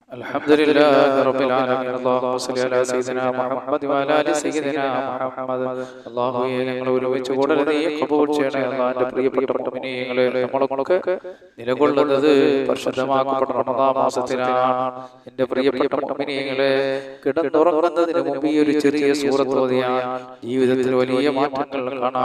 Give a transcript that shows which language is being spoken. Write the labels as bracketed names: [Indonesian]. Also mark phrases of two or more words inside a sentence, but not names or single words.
[Arabic] الحمد لله رب العالمين. اللهم صل على سيدنا محمد وعلى ال سيدنا محمد. [Malayalam] അല്ലാഹുവേ, ഞങ്ങൾ ഒരുമിച്ച് കൂടൽ നീ കബൂൽ ചെയ്യണേ. അല്ലാഹുവിന്റെ പ്രിയപ്പെട്ട മുഅ്മിനീങ്ങളെ, നമ്മളൊക്കെ നിലകൊള്ളുന്നത് പരിശുദ്ധമാക്കപ്പെട്ട റമദാൻ മാസത്തിലാണ്. എൻ്റെ പ്രിയപ്പെട്ട മുഅ്മിനീങ്ങളെ, കിടന്നുറങ്ങുന്നതിന് മുമ്പ് ഈ ഒരു ചെറിയ സൂറത്ത് ഓതിയാൽ ജീവിതത്തിൽ വലിയ മാറ്റങ്ങൾ കാണാം.